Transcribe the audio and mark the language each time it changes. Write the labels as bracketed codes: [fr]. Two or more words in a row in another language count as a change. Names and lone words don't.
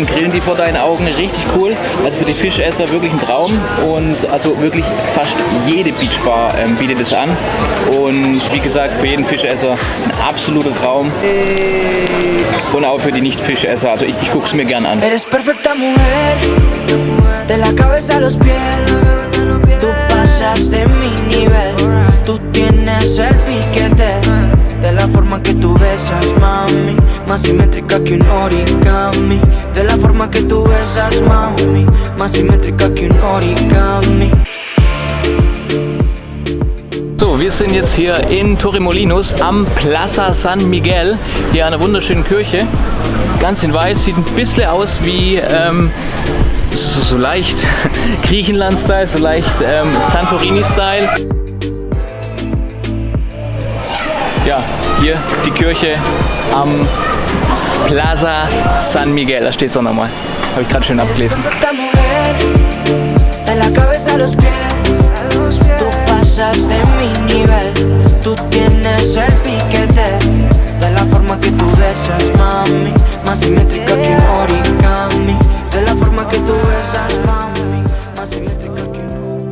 [de] Grillen die vor deinen Augen, richtig cool. Also für die Fischesser wirklich ein Traum und also wirklich fast jede Beachbar bietet es an. Und wie gesagt, für jeden Fischesser ein absoluter Traum. Und auch für die Nicht-Fischesser, also ich gucke es mir gern an. [es] Eres perfecta mujer, de la cabeza a los pies. Tú pasas de mi nivel, tú tienes el piquete. De la forma que tú besas, mami, más simétrica que un origami. De la forma que tú besas, mami, más simétrica que un origami. [de] So, wir sind jetzt hier in Torremolinos am Plaza San Miguel, hier an einer wunderschönen Kirche. Ganz in weiß, sieht ein bisschen aus wie so leicht Griechenland-Style, so leicht Santorini-Style. Ja, hier die Kirche am Plaza San Miguel, da steht es auch nochmal. Habe ich gerade schön abgelesen. [es] Pasas de mi nivel, tú tienes el piquete. De la forma que tú besas, mami, más simétrica que un origami. De la forma que tú besas, mami, más simétrica que un